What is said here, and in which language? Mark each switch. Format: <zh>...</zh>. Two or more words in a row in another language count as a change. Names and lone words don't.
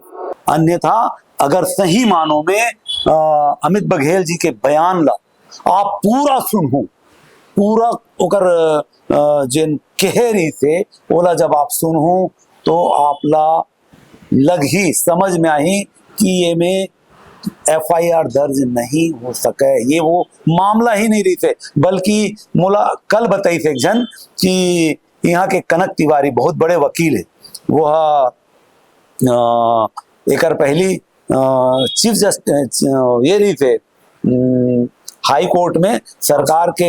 <hne>अन्यथा अगर सही मानों में अमित बघेल जी के बयान ला आप पूरा सुनहू, पूरा ओकर जिन केहरी से ओला जब आप सुनहू तो आप ला लग ही समझ में आई कि ये में FIR दर्ज नहीं हो सके, ये वो मामला ही नहीं रही थे। बल्कि मोला कल बताई थे एक जन कि यहाँ के कनक तिवारी बहुत बड़े वकील है, वो एकर पहली</hne> <en>chief justice</en> <hne>ये रही थे</hne> <en>high court</en> <hne>में सरकार के</hne>